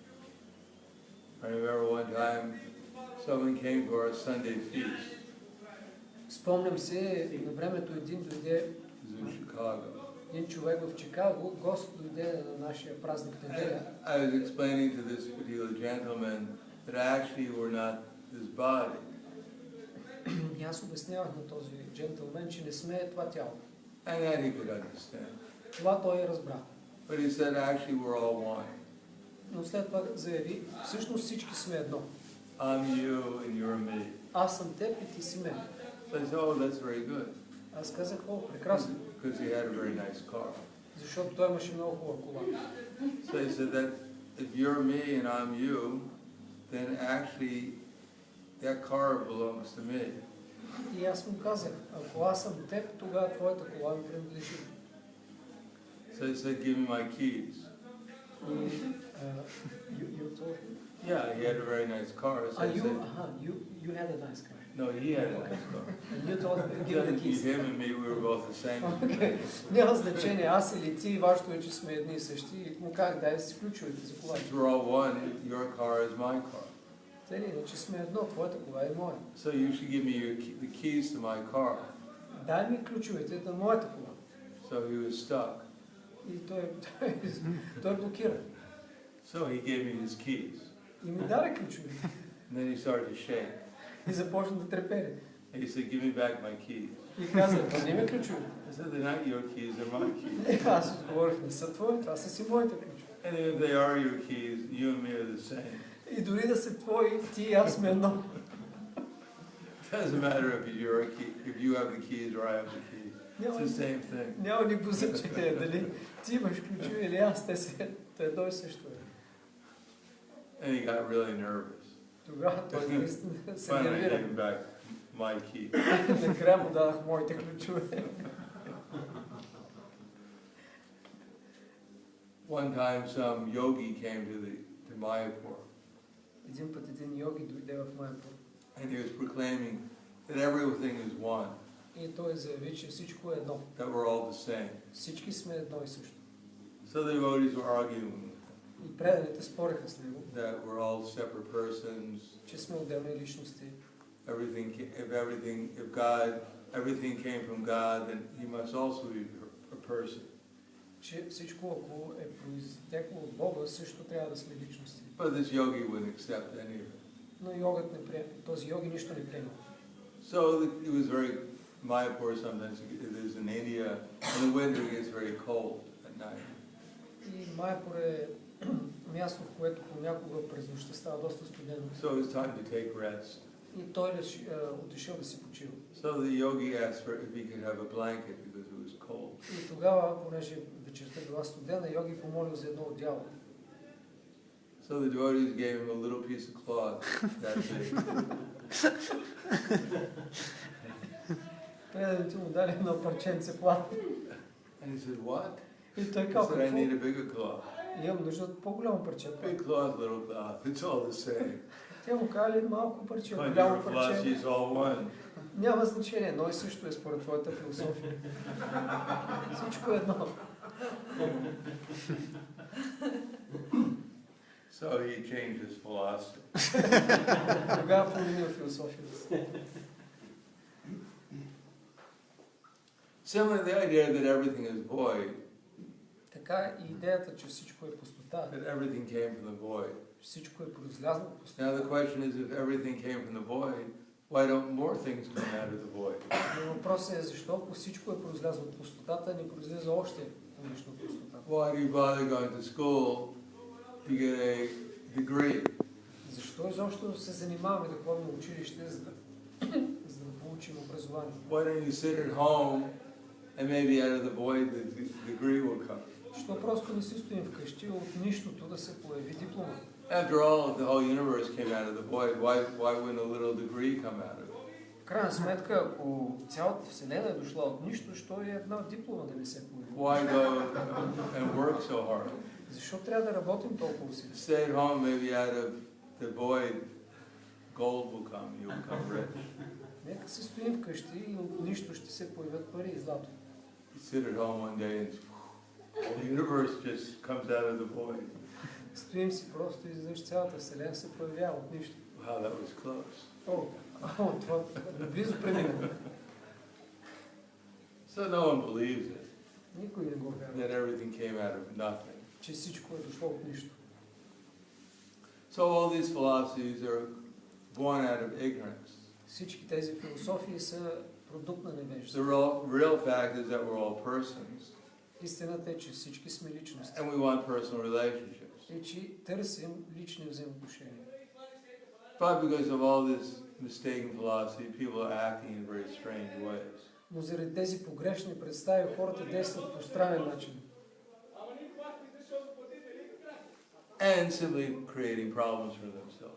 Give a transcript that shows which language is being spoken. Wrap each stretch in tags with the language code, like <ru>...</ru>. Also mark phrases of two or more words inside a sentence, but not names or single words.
<en>I remember one time someone came to our Sunday feast.</en> <bg>Спомням се, на времето един дойде,</bg> <en>In Chicago.</en> <bg>един човек в Чикаго, гост дойде на нашия празник неделя.</bg> <en>I was explaining to this particular gentleman that actually we're not this body.</en> <bg>И аз обяснявах на този джентълмен, че не сме това тяло.</bg> <en>And that he could understand.</en> <bg>Това той разбра.</bg> <en>But he said actually we're all one.</en> <bg>Но след това заяви, всъщност всички сме едно.</bg> <en>I'm you and you're me.</en> <bg>Аз съм теб и ти си мен.</bg> <en>So I said, oh, that's very good.</en> <bg>Аз казах, о, прекрасно.</bg> <en>Because he had a very nice car.</en> <bg>Защото той имаше много хубава кола.</bg> <en>So he said that if you're me and I'm you, then actually that car belongs to me.</en> <bg>И аз му казах, ако аз съм теб, тогава твоята кола ми принадлежи.</bg> <en>So he said, give me my keys. И you told him? Yeah, he had a very nice car. So I said, You had a nice car. no, he had a nice car. And you told him, give me the keys. Him and me, we were both the same. Okay.</en> <bg>Няма значение, аз или ти, важното е, че сме едни и същи. И му казах, дай си ключовете за колата.</bg> <en>Since we're all one, your car is my car.</en> <bg>Тъй, иначе сме едно, твоята кола е моя.</bg> <en>So you should give me the keys to my car.</en> <bg>Дай ми ключовете на моята кола.</bg> <en>So he was stuck.</en> <bg>И той блокира.</bg> <en>So he gave me his keys.</en> <bg>И ми даде ключовете.</bg> <en>And then he started to shake.</en> <bg>И започна да трепери.</bg> <en>And he said, give me back my keys.</en> <bg>И каза, върни ми ключовете.</bg> <en>I said, they're not your keys, they're my keys.</en> <bg>Аз отговорих, не са твои, това са си моите ключове.</bg> <en>And if they are your keys, you and me are the same.</en> <bg>И дори да са твои, ти и аз сме едно.</bg> <en>It doesn't matter if you have the keys or I have the keys. It's the same thing.</en> <bg>Няма никакво значение дали ти имаш ключове или аз, те са едно и също.</bg> <en>And he got really nervous.</en> <bg>Тогава той наистина се</bg> <en>Finally, I</en> <bg>нервира.</bg> <en>gave him back my keys.</en> <bg>Накрая му дадах моите ключове.</bg> <en>One time, some yogi came to Mayapur,</en> <bg>Един път един йоги дойде в Майапур.</bg> <en>and he was proclaiming that everything is one,</en> <bg>И той заяви, че всичко е едно.</bg> <en>that we're all the same.</en> <bg>Всички сме едно и също.</bg> <en>So the devotees were arguing with him,</en> <bg>И преданите спореха с него,</bg> <en>that we're all separate persons,</en> <bg>че сме отделни личности.</bg> <en>everything came from God, then he must also be a person.</en> <bg>Че всичко, ако е произтекло от Бога, също трябва да сме личности.</bg> <en>But this yogi wouldn't accept any of it.</en> <bg>Но йогът не приема, този йоги нищо не приема.</bg> <en>So it was very, Mayapur sometimes, it is in India, in the winter it gets very cold at night.</en> <bg>И Майапур е място, в което понякога през нощта става доста студено.</bg> <en>So it was time to take rest.</en> <bg>И той отишъл да си почива.</bg> <en>So the yogi asked for if he could have a blanket because it was cold.</en> <bg>И тогава, понеже вечерта била студена, йоги помолил за едно одеяло.</bg> <en>So the devotees gave him a little piece of cloth that big.</en> <bg>Преданите му дали едно парченце плат.</bg> <en>And he said, what?</en> <bg>И той</bg> <en>He</en> <bg>казал,</bg> <en>said, I</en> <bg>какво?</bg> <en>need a bigger cloth.</en> <bg>Имам нужда от по-голямо парче плат.</bg> <en>Big cloth, little cloth, it's all the same.</en> <bg>Тя му казали малко парче,</bg> <en>On</en> <bg>голямо</bg> <en>your</en> <bg>парче.</bg> <en>philosophy, it's all one.</en> <bg>Няма значение, но и също е според твоята философия. Всичко е едно.</bg> <en>So he changed his philosophy.</en> <bg>Тогава променил философията си.</bg> <en>Similarly, the idea that everything is void,</en> <bg>Така и идеята, че всичко е пустота,</bg> <en>that everything came from the void.</en> <bg>всичко е произлязло от пустота.</bg> <en>Now the question is, if everything came from the void, why don't more things come out of the void?</en> <bg>Но въпросът е защо, ако всичко е произлязло от пустотата, не произлиза още нещо от пустотата.</bg> <en>Why do you bother going to school to get a degree?</en> <bg>Защо изобщо се занимаваме да ходим на училище, за да получим образование?</bg> <en>Why don't you sit at home and maybe out of the void the degree will come?</en> <bg>Защо просто не си стоим вкъщи от нищото да се появи диплома?</bg> <en>After all, if the whole universe came out of the void, why wouldn't a little degree come out of it?</en> <bg>В крайна сметка, ако цялата Вселена е дошла от нищо, що е една диплома да не се появи?</bg> <en>Why go and work so hard?</en> <bg>Защо трябва да работим толкова усилия?</bg> <en>Stay at home, maybe out of the void, gold will come, you'll become rich.</en> <bg>Нека се стоим вкъщи и от нищо ще се появят пари и злато.</bg> <en>You sit at home one day and the universe just comes out of the void.</en> <bg>Стоим си просто и изведнъж цялата Вселена се появява от нищо.</bg> <en>Wow, that was close.</en> <bg>Това близо премина.</bg> <en>So no one believes it,</en> <bg>Никой не го</bg> <en>that</en> <bg>вярва,</bg> <en>everything came out of nothing.</en> <bg>че всичко е дошло от нищо.</bg> <en>So all these philosophies are born out of ignorance.</en> <bg>Всички тези философии са продукт на</bg> <en>The</en> <bg>невежество.</bg> <en>real fact is that we're all persons,</en> <bg>Истината е, че всички сме личности</bg> <en>and we want personal relationships.</en> <bg>и че търсим лични взаимоотношения.</bg> <en>But because of all this mistaken philosophy, people are acting in very strange ways.</en> <bg>Но заради тези погрешни представи хората действат по странен начин.</bg> <en>And simply creating problems for themselves.</en>